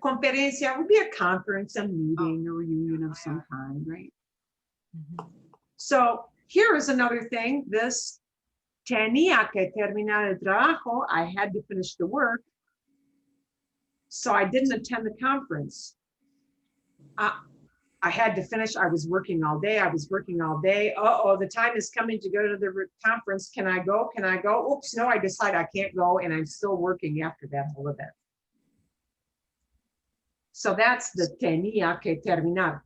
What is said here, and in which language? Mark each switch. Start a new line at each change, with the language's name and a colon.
English: Conferencia would be a conference, a meeting, a reunion of some kind, right? So here is another thing.
Spanish: This tenía que terminar el trabajo.
English: I had to finish the work. So I didn't attend the conference. I had to finish. I was working all day. Uh-oh, the time is coming to go to the conference. Can I go? Oops, no, I decide I can't go, and I'm still working after that whole event. So that's the
Spanish: tenía que terminar.